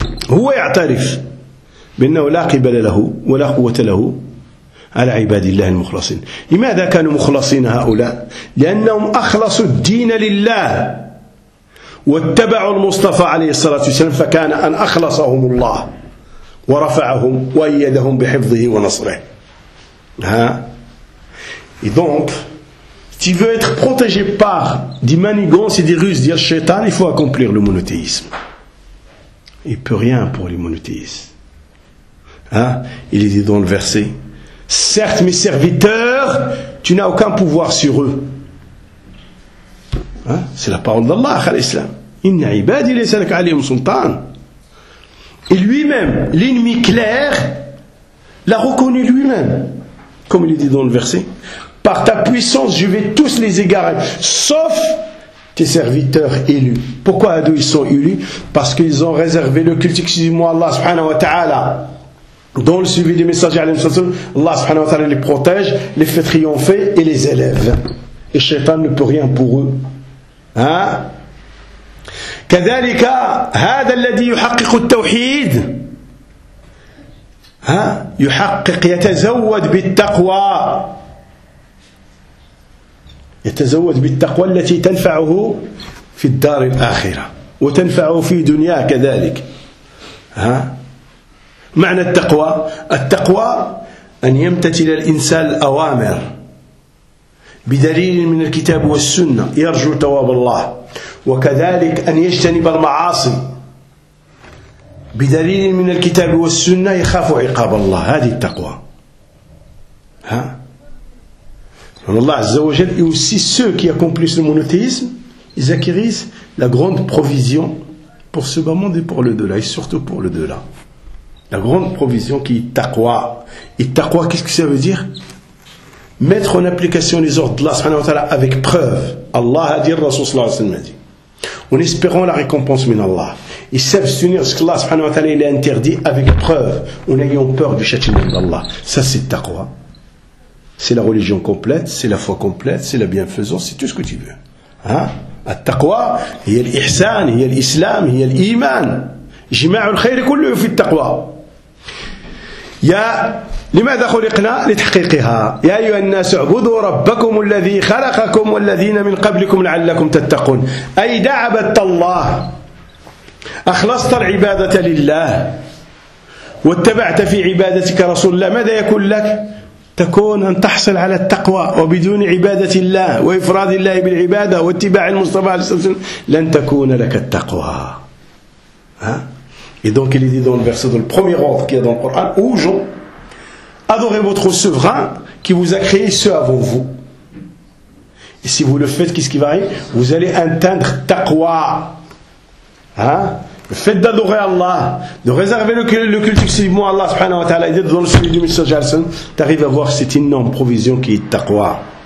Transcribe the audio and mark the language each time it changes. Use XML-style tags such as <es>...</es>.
<ar>هو يعترف بأنه لا قبل له ولا قوة له على عباد الله المخلصين. لماذا كانوا مخلصين هؤلاء؟ لأنهم أخلصوا الدين لله واتبعوا المصطفى عليه الصلاة والسلام، فكان أن أخلصهم الله ورفعهم وأيدهم بحفظه ونصره.</ar> <fr>ها؟ donc tu veux être protégé par des manigances et des ruses de Shaitan, il faut accomplir le monothéisme. Il peut rien pour les monothéistes. Il est dit dans le verset, certes, mes serviteurs, tu n'as aucun pouvoir sur eux. Hein? C'est la parole d'Allah, à l'islam.</fr> <ar>Inna ibadi laysa lak alayhim sultan.</ar> <fr>Et lui-même, l'ennemi clair, l'a reconnu lui-même. Comme il est dit dans le verset, par ta puissance, je vais tous les égarer, sauf tes serviteurs élus. Pourquoi d'où ils sont élus? Parce qu'ils ont réservé le culte exclusivement à Allah subhanahu wa ta'ala. Dans le suivi du messager, Allah subhanahu wa ta'ala les protège, les fait triompher et les élève. Et Shaitan ne peut rien pour eux. Hein?</fr> <ar>كذلك هذا الذي يحقق التوحيد. Hein? يحقق يتزود بالتقوى. يتزود بالتقوى التي تنفعه في الدار الآخرة. وتنفعه في دنياه كذلك. ها؟ معنى التقوى، التقوى أن يمتثل الإنسان الأوامر بدليل من الكتاب والسنة يرجو ثواب الله، وكذلك أن يجتنب المعاصي بدليل من الكتاب والسنة يخاف عقاب الله، هذه التقوى.</ar> <fr>ها؟</fr> <ar>الله عز وجل</ar> <fr>et aussi ceux qui accomplissent le monothéisme ils acquérissent la grande provision pour ce bas monde et pour le delà et surtout pour le delà. La grande provision qui est taqwa. Et taqwa, qu'est-ce que ça veut dire? Mettre en application les ordres d'Allah subhanahu wa ta'ala avec preuve. Allah a dit, le Rasoul sallallahu alayhi wa sallam a dit. En espérant la récompense min Allah. Et s'abstenir ce que Allah subhanahu wa ta'ala a interdit avec preuve. En ayant peur du châtiment d'Allah. Ça c'est taqwa. C'est la religion complète, c'est la foi complète, c'est la bienfaisance, c'est tout ce que tu veux. Hein?</fr> <ar>التقوى هي الإحسان هي الإسلام هي الإيمان جماع الخير كله في التقوى. يا لماذا خلقنا لتحقيقها؟ يا أيها الناس اعبدوا ربكم الذي خلقكم والذين من قبلكم لعلكم تتقون. أي دعبت الله، أخلصت العبادة لله، واتبعت في عبادتك رسول الله، ماذا يكون لك؟ تكون أن تحصل على التقوى، وبدون عبادة الله وإفراد الله بالعبادة واتباع المصطفى صلى الله عليه وسلم لن تكون لك التقوى.</ar> <fr>Et donc il est dit dans le verset, dans le premier ordre qu'il y a dans le Coran, aux gens, adorez votre souverain qui vous a créé ceux avant vous. Et si vous le faites, qu'est-ce qui va arriver? Vous allez atteindre taqwa. Le fait d'adorer Allah, de réserver le culte exclusivement à Allah subhanahu wa ta'ala, et d'être dans le sujet du message Al-Sun, t'arrives à voir cette énorme provision qui est taqwa.</fr>